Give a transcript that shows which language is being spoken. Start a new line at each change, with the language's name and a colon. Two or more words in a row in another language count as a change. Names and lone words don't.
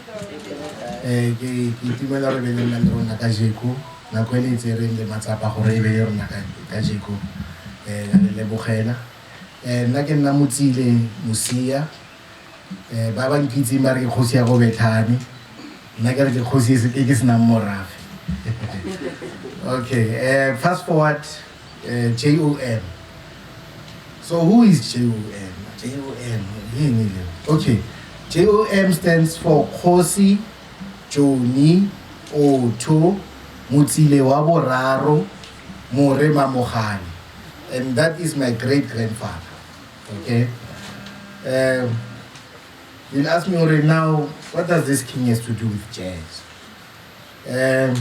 Tswana: Ke itumela re be le nna le rona ka jeko. Nako ele itse re le matsapa gore e be le rona ka jeko. Le lebogela. Nna ke nna Motsile Musia. Ba ba nkitse mare ke kgosi ya go bethane. Nna ke re ke kgosi e ke sena morafe.
English: Okay, fast forward. J.O.M. So who is J.O.M? J.O.M. Okay, J.O.M stands for Kgosi Joni Otho Motsile wa boraro More Mamogale, and that is my great grandfather. Okay, you'll ask me already now, what does this king has to do with jazz?